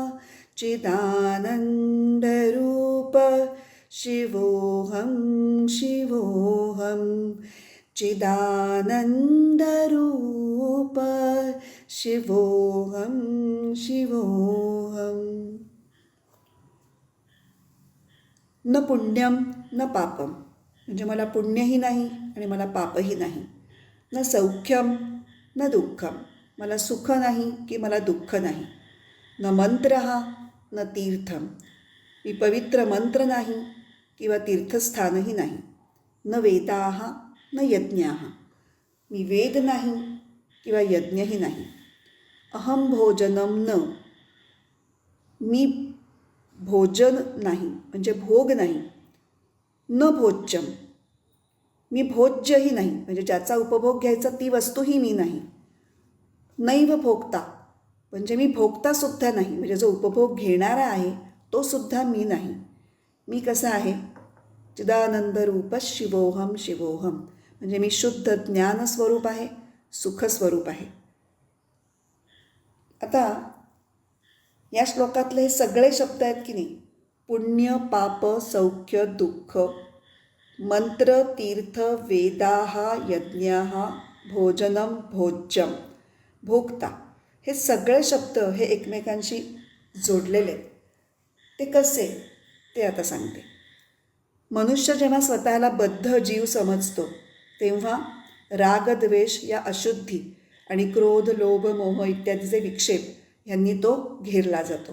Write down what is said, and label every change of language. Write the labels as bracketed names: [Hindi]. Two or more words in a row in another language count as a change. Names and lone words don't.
[Sanskrit] चिदानन्दरूप शिवोऽहं शिवोऽहं चिदानन्दरूप शिवोऽहं शिवोऽहं. न पुण्यम न पापम [Marathi] म्हणजे मला पुण्यही नाही आणि मला पापही नाही. [Sanskrit] न सौख्यम न दुःखम [Marathi] मला सुख नाही की मला दुःख नाही. [Sanskrit] न मंत्रः न तीर्थम [Marathi] मी पवित्र मंत्र नाही किंवा तीर्थस्थानही नाही. [Sanskrit] न वेदाः न यज्ञाः [Marathi] मी वेद नाही किंवा यज्ञही नाही. [Sanskrit] अहम भोजनम न [Marathi] मी भोजन नाही म्हणजे भोग नाही. [Sanskrit] न भोज्यम [Marathi] मी भोज्यही नाही म्हणजे ज्याचा उपभोग घ्यायचा ती वस्तूही मी नाही. [Sanskrit] नैव भोक्ता [Marathi] म्हणजे मी भोक्तासुद्धा नाही म्हणजे जो उपभोग घेणारा आहे तो सुद्धा मी नाही. मी कसा आहे? [Sanskrit] चिदानंदरूप शिवोहम शिवोहम [Marathi] म्हणजे मी शुद्ध ज्ञानस्वरूप आहे, सुखस्वरूप आहे. आता या श्लोकातले सगळे शब्द आहेत की नाही, पुण्य, पाप, सौख्य, दुःख, मंत्र, तीर्थ, वेदाः, यज्ञाः, भोजनम, भोज्यम, भोक्ता, हे सगळे शब्द हे एकमेकांशी जोडलेले आहेत. ते कसे ते आता सांगते. मनुष्य जेव्हा स्वतःला बद्ध जीव समजतो तेव्हा राग, द्वेष या अशुद्धी आणि क्रोध, लोभ, मोह इत्यादीचे विक्षेप ह्यांनी तो घेरला जातो.